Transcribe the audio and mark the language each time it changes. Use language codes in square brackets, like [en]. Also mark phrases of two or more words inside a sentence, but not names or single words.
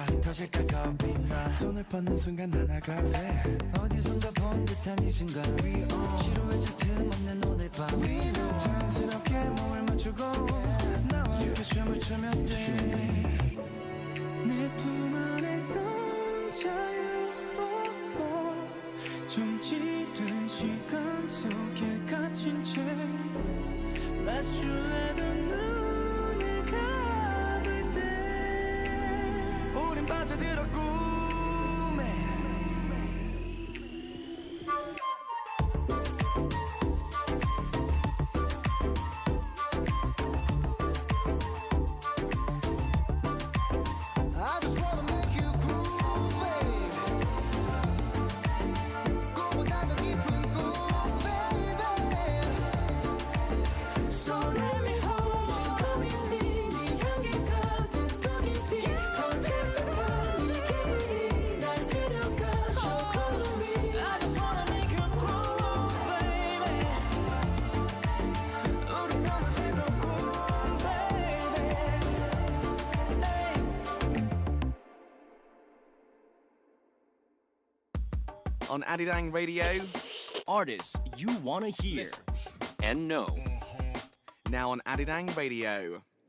[ko] 흩어질까 겁이 나 손을 뻗는 순간 하나가 돼 어디선가 본 듯한 이 순간 지루해질 틈 없는 오늘 밤 자연스럽게 몸을 맞추고 나와 함께 춤을 추면 돼 내 품 안에 넌 자유로워 정지된 시간 속에 갇힌 채 마주하던 눈을 감을 때 우린 빠져들어 꿈에 [en] I just wanna make you groove, babe. [ko] 꿈보다 더 깊은 꿈, baby. [en] So let me hold you, come in me. [ko] 네 향기 가득 더 깊이 더 짙은 이 길이 날 데려가. [en] So follow me. I just wanna make you groove, baby. [ko] 우리 너무 새로운 꿈, baby. [en] On Arirang Radio, Artists you wanna hear and know. now on Arirang Radio.